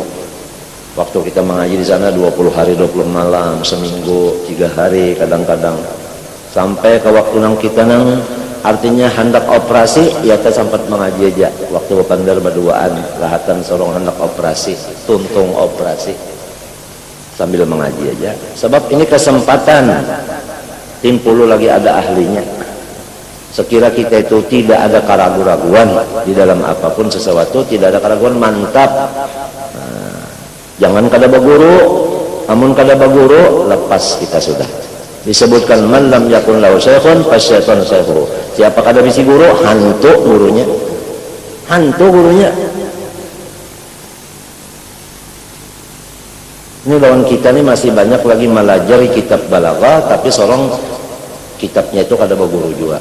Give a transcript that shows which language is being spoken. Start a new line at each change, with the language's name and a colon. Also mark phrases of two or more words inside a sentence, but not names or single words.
Banjar: Waktu kita mengaji di sana 20 hari 20 malam, seminggu 3 hari kadang-kadang, sampai ke waktu nang kita nang artinya hendak operasi ya kita sempat mengaji aja waktu bepander berduaan lahatan sorong hendak operasi tuntung operasi sambil mengaji aja sebab ini kesempatan timpulu lagi ada ahlinya.
Indonesian: Sekira kita itu tidak ada keraguan-raguan di dalam apapun sesuatu, tidak ada keraguan, mantap.
Banjar: Jangan kada baguru, amun kada baguru lepas kita sudah.
Arabic: Disebutkan man lam yakun lahu syekhun fasyaitan syekhuhu.
Banjar: Siapa kada bisi guru, hantu gurunya. Hantu gurunya. Ini lawan kita ini masih banyak lagi melajari kitab balaghah tapi sorong kitabnya itu kada baguru juga.